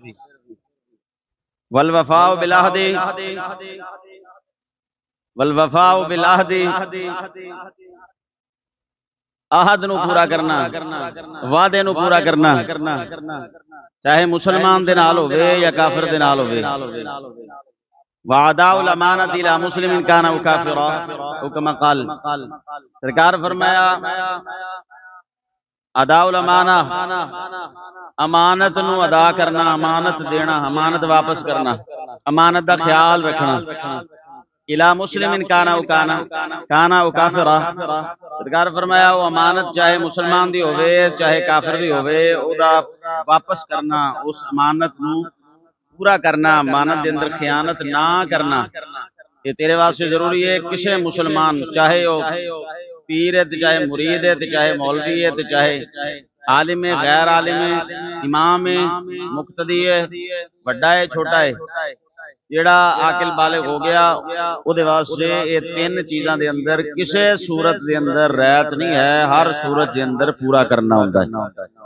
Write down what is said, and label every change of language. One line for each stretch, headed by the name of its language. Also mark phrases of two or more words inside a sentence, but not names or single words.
Arabic: والوفاء بالعهد، والوفاء بالعهد,
Punjabi: عہد نوں پورا کرنا، وعدے نوں پورا کرنا، چاہے مسلمان دے نال ہووے یا کافر دے نال ہووے.
Arabic: وأداء الأمانة إلى مسلم كان أو كافرا حكما قال.
Punjabi: سرکار فرمایا
Arabic: أداء الأمانة,
Punjabi: امانت نوں ادا کرنا، امانت دینا، امانت واپس کرنا، امانت دا خیال رکھنا.
Arabic: إلى مسلم كان أو كافرا,
Punjabi: سرکار فرمایا اوہ امانت چاہے مسلمان دی ہووے چاہے کافر دی ہووے، اوہدا واپس کرنا، اس امانت نوں پورا کرنا، امانت دے اندر خیانت نہ کرنا، اے تیرے واسطے ضروری ہے. کسی مسلمان چاہے اوہ پیر ہے، چاہے مرید ہے، چاہے مولوی ہے، چاہے عالم ہے، غیر عالم ہے، امام ہے، مقتدی ہے، بڑا ہے، چھوٹا ہے، جیہڑا عاقل بالغ ہو گیا، اوہدے واسطے اے تین چیزاں دے اندر کسی صورت دے اندر رعایت نہیں ہے، ہر صورت دے اندر پورا کرنا ہندا ہے.